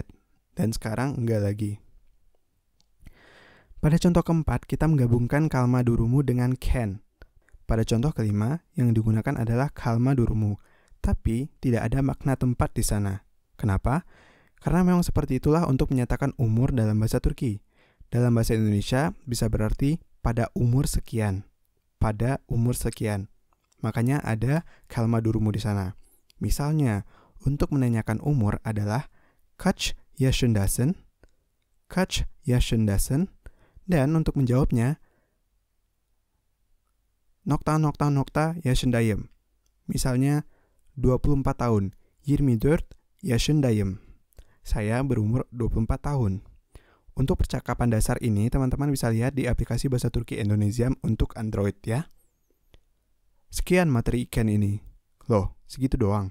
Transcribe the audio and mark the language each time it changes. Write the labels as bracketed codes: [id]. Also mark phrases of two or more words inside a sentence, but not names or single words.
[id] Dan sekarang enggak lagi. Pada contoh keempat, kita menggabungkan [tr] kalma durumu [id] dengan ken. Pada contoh kelima, yang digunakan adalah [tr] kalma durumu. [id] Tapi tidak ada makna tempat di sana. Kenapa? Karena memang seperti itulah untuk menyatakan umur dalam bahasa Turki. Dalam bahasa Indonesia bisa berarti pada umur sekian. Pada umur sekian. Makanya ada [tr] kalma durumu [id] di sana. Misalnya, untuk menanyakan umur adalah [tr] kaç yaşındasın? Kaç yaşındasın? [id] Dan untuk menjawabnya, [tr] nokta yaşındayım. [id] Misalnya, 24 tahun. 24 yaşındayım. Saya berumur 24 tahun. Untuk percakapan dasar ini, teman-teman bisa lihat di aplikasi Bahasa Turki Indonesia untuk Android ya. Sekian materi iken ini. Loh, segitu doang?